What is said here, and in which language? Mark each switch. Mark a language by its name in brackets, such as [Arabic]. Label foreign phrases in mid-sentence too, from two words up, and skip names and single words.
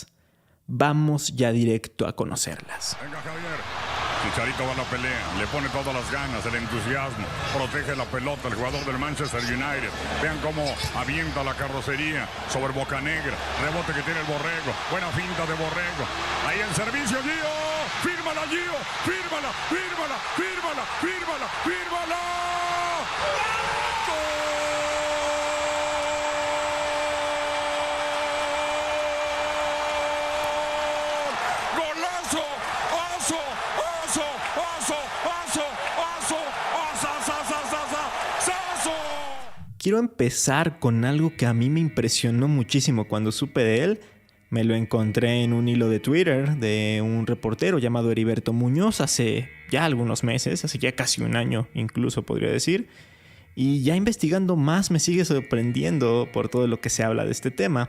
[Spanish] Vamos ya directo a conocerlas. Venga, Javier. Chicharito va a la pelea, le pone todas las ganas, el entusiasmo, protege la pelota, el jugador del Manchester United. Vean cómo avienta la carrocería sobre Bocanegra, rebote que tiene el Borrego, buena finta de Borrego. Ahí el servicio, Gio. Gio, fírmala, fírmala, fírmala, fírmala, fírmala. ¡Golazo! ¡Oso! ¡Oso! ¡Oso! ¡Oso! ¡Oso! ¡Oso! Quiero empezar con algo que a mí me impresionó muchísimo cuando supe de él. Me lo encontré en un hilo de Twitter de un reportero llamado Heriberto Muñoz hace ya algunos meses, hace ya casi un año incluso podría decir. Y ya investigando más me sigue sorprendiendo por todo lo que se habla de este tema.